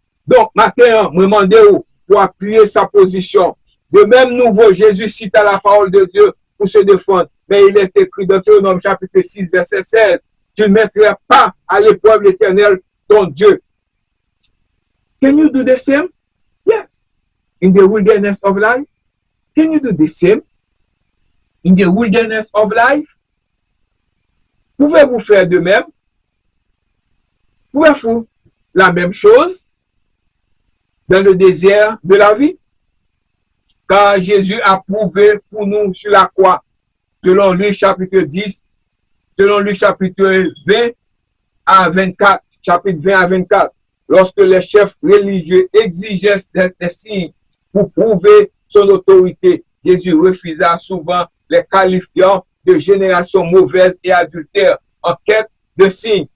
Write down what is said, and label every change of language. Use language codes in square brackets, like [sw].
[fr] Donc, maintenant, je demande pour appuyer sa position. De même nouveau, Jésus cita la parole de Dieu pour se défendre. Mais il est écrit dans Deutéronome chapitre 6, verset 16. Tu ne mettrais pas à l'épreuve l'Éternel, ton Dieu. [en] Can you do the same? Yes. In the wilderness of life? Can you do the same? In the wilderness of life? [fr] Pouvez-vous faire de même? Pouvez-vous la même chose dans le désert de la vie? Car Jésus a prouvé pour nous sur la croix, selon Luc chapitre 10, selon Luc chapitre 20 à 24, chapitre 20 à 24, lorsque les chefs religieux exigeaient des signes pour prouver son autorité, Jésus refusa souvent les qualifiant de génération mauvaise et adultère en quête de signes.